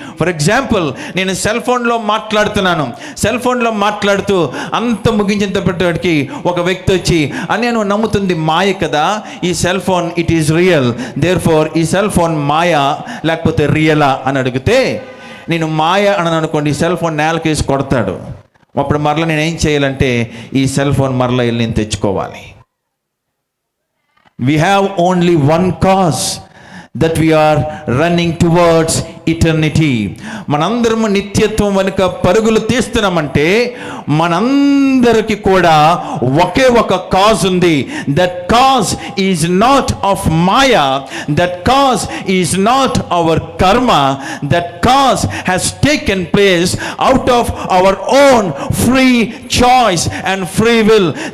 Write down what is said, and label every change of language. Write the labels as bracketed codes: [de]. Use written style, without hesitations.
[en] for example, [te] నేను cell ఫోన్లో మాట్లాడుతున్నాను. సెల్ ఫోన్లో మాట్లాడుతూ అంత ముగించేటప్పటికి ఒక వ్యక్తి వచ్చి, నేను నమ్ముతుంది మాయ కదా, ఈ cell phone [en] it is real, therefore [te] ఈ సెల్ ఫోన్ మాయా లేకపోతే రియలా అని అడిగితే, నేను మాయ అని అనుకోండి, ఈ సెల్ ఫోన్ నేలకేసి కొడతాడు. అప్పుడు మరలా నేను ఏం చేయాలంటే ఈ సెల్ ఫోన్ మరలా వెళ్ళి నేను తెచ్చుకోవాలి. [en] We have only one cause, that we are running towards eternity. [te] మనందరము నిత్యత్వం వెనుక పరుగులు తీస్తున్నామంటే మనందరికి కూడా ఒకే ఒక కాజ్ ఉంది. [en] That cause is not of maya, that cause is not our karma, that cause has taken place out of our own free choice and free will.